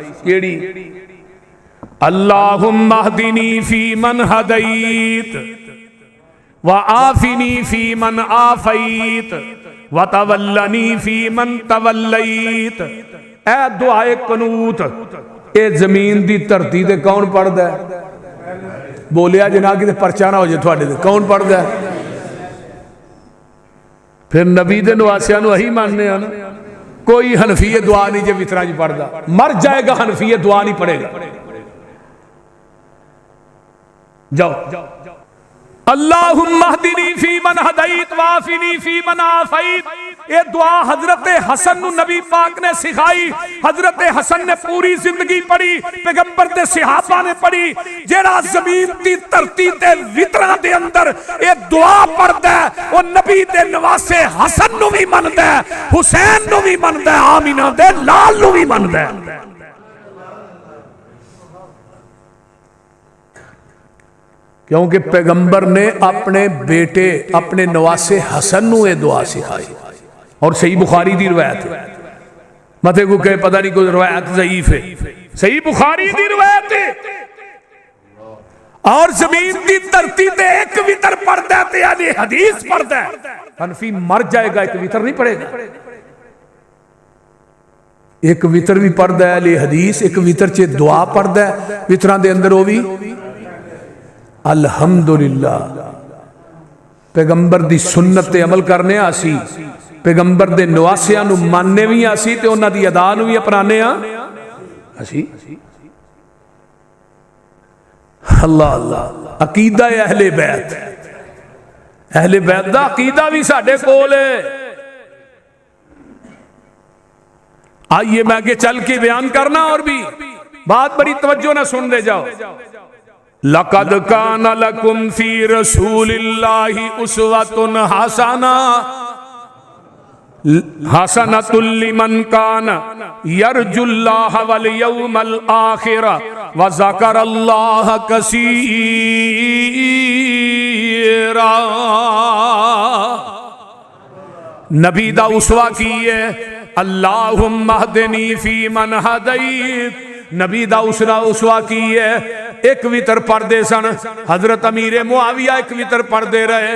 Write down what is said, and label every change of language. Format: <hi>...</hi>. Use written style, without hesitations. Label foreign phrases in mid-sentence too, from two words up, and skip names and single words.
<pa>کیڑی؟</pa> <ar>اللہم اہدنی فی من ہدیت وآفنی فی من آفیت وتولنی فی من تولیت.</ar> <pa>اے دعائے قنوت اے زمین دی دھرتی تے کون پڑھدا ہے؟ بولیا جنا کہ پرچہ نہ ہو جائے تھوڑے تے کون پڑھدا ہے؟ پھر نبی دے نواسیاں نو ہی ماننے ہیں. کوئی حنفی دعا نہیں جے وتراں وچ پڑھدا مر جائے گا. حنفی دعا نہیں پڑھے گا. جاؤ.</pa> <ar>اللہم اہدنی فی من ہدیت وعافنی فی من عافیت.</ar> <pa>یہ دعا حضرت حسن نو نبی پاک نے سکھائی. حضرت حسن نے پوری زندگی پڑھی پیغمبر دے صحابہ نے پڑھی. جیڑا زمین دی دھرتی تے وتراں دے اندر یہ دعا پڑھدا ہے وہ نبی دے نواسے حسن نو بھی مندا ہے حسین نو بھی مندا ہے آمینہ دے لال نو بھی مندا ہے. کیونکہ پیغمبر نے اپنے بیٹے اپنے نواسے حسن نو یہ دعا سکھائی. اور صحیح بخاری دی روایت ہے. متے کو کہے پتہ نہیں کوئی روایت ضعیف ہے. صحیح بخاری دی روایت ہے. اور زمین دی دھرتی تے ایک وتر پڑھدا تے یعنی حدیث پڑھدا ہے. حنفی مر جائے گا ایک وتر نہیں پڑھے گا. ایک وتر بھی پڑھدا ہے علی حدیث. ایک وتر چ دعا پڑھدا ہے. وتراں دے اندر وہ بھی الحمدللہ پیغمبر دی سنت تے عمل کرنے آسی. پیغمبر دے نواسیاں نو ماننے بھی آسی تے انہاں دی ادا نو بھی اپنانے آسی.</pa> <ar>اللہ اللہ.</ar> <ur>عقیدہ اہل بیت.</ur> <pa>اہل بیت دا عقیدہ بھی ساڈے کول ہے. آئیے میں آگے چل کے بیان کرنا. اور بھی بات بڑی توجہ نہ سن دے جاؤ.</pa> <ar>لَقَدْ كَانَ لَكُمْ فِي رَسُولِ اللَّهِ أُسْوَةٌ حَسَنَةٌ لِمَنْ كَانَ يَرْجُو اللَّهَ وَالْيَوْمَ الْآخِرَ وَذَكَرَ اللَّهَ كَثِيرًا.</ar> <pa>نبی دا اسوہ کیے.</pa> <ar>اللہم اہدنی فی من ہدیت.</ar> <pa>نبی دا اسوہ کیے. ایک وتر پڑھدے سن. حضرت امیر معاویہ ایک وتر پڑھدے رہے.</pa>